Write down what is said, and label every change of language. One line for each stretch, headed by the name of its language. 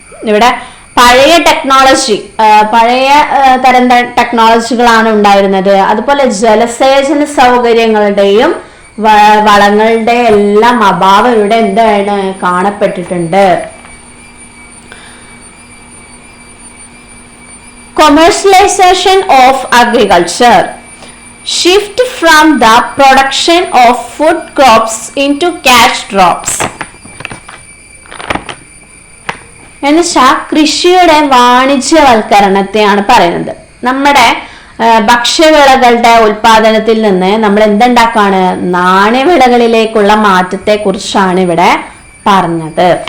Malayalam: ഇവിടെ പഴയ ടെക്നോളജി, പഴയ തരം ടെക്നോളജികളാണ് ഉണ്ടായിരുന്നത്. അതുപോലെ ജലസേചന സൗകര്യങ്ങളുടെയും വളങ്ങളുടെ എല്ലാം അഭാവം ഇവിടെ എന്താണ് കാണപ്പെട്ടിട്ടുണ്ട്.
English: Commercialization of agriculture, shift from the production of food crops into cash crops.
Malayalam: എന്നുവെച്ചാൽ കൃഷിയുടെ വാണിജ്യവൽക്കരണത്തെയാണ് പറയുന്നത്. നമ്മുടെ ഭക്ഷ്യവിളകളുടെ ഉൽപാദനത്തിൽ നിന്ന് നമ്മൾ എന്തുണ്ടാക്കാണ്? നാണ്യവിളകളിലേക്കുള്ള മാറ്റത്തെ കുറിച്ചാണ് ഇവിടെ പറഞ്ഞത്.